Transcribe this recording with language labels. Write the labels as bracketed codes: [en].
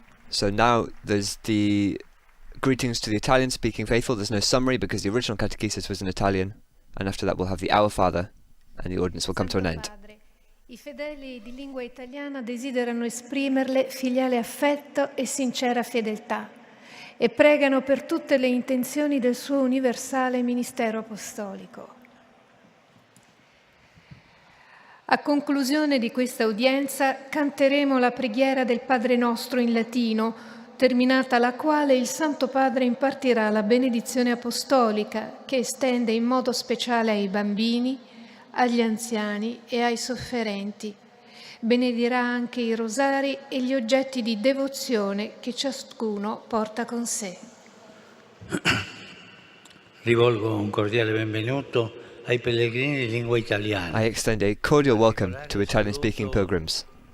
[en] So now there's the greetings to the Italian-speaking faithful. There's no summary because the original catechesis was in Italian, and after that we'll have the Our Father, and the ordinance will come to an end. [it] I fedeli di lingua italiana desiderano esprimerle filiale affetto e sincera fedeltà e pregano per tutte le intenzioni del suo universale ministero apostolico. A conclusione di questa udienza canteremo la preghiera del Padre Nostro in latino, terminata la quale il Santo Padre impartirà la benedizione apostolica che estende in modo speciale ai bambini, agli anziani e ai sofferenti. Benedirà anche i rosari e gli oggetti di devozione che ciascuno porta con sé. Rivolgo un cordiale benvenuto ai pellegrini di lingua italiana. [en] I extend a cordial welcome to Italian-speaking pilgrims.